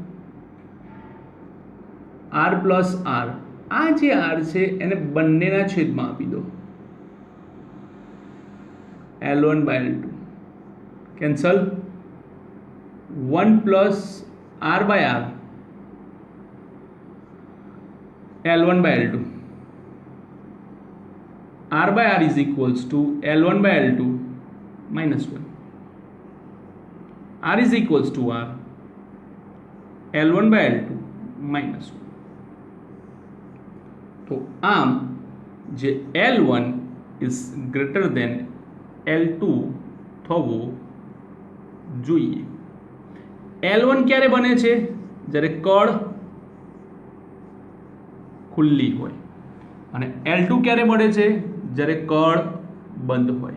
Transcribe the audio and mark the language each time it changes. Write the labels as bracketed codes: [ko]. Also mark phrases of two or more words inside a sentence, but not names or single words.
[gu] R પ્લસ R, આ જે R છે એને બંનેના છેદમાં આપી દો. [en] L1 by L2 cancel. 1 plus R by R, L1 by L2. R by R is equals to L1 by L2 minus 1. R is equals to R, L1 by L2 minus 1. [gu] તો આમ જે [en] L1 is greater than L2 [gu] થવો જોઈએ. L1 ક્યારે બને છે? જ્યારે કળ ખુલ્લી હોય. અને L2 ક્યારે મળે છે? જ્યારે કળ બંધ હોય.